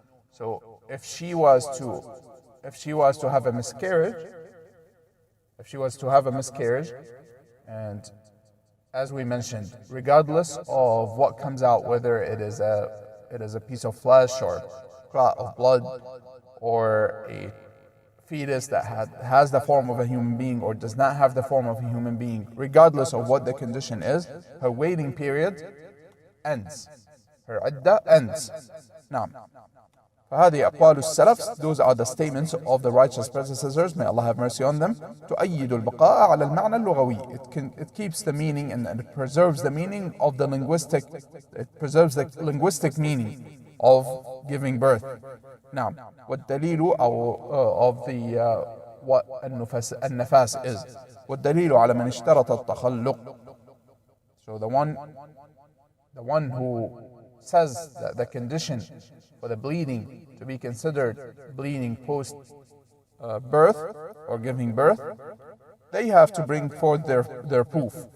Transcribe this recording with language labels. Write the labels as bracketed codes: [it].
[en] So if she was to have a miscarriage, and as we mentioned, regardless of what comes out, whether it is a piece of flesh or clot of blood, or a fetus that has the form of a human being or does not have the form of a human being, regardless of what the condition is, her waiting period ends. Her iddah ends. Now, [ar] فهذه أقوال السلف, [en] those are the statements of the righteous predecessors, may Allah have mercy on them. [ar] تؤيد البقاء على المعنى اللغوي. [en] It keeps the meaning and it preserves the meaning of the linguistic, it preserves the linguistic meaning of giving birth. Now, والدليل of the what النفاس is. [ar] والدليل على من اشترط التخلق. [en] So the one who says that the condition for the bleeding to be considered bleeding post birth or giving birth, they have to bring forth their proof.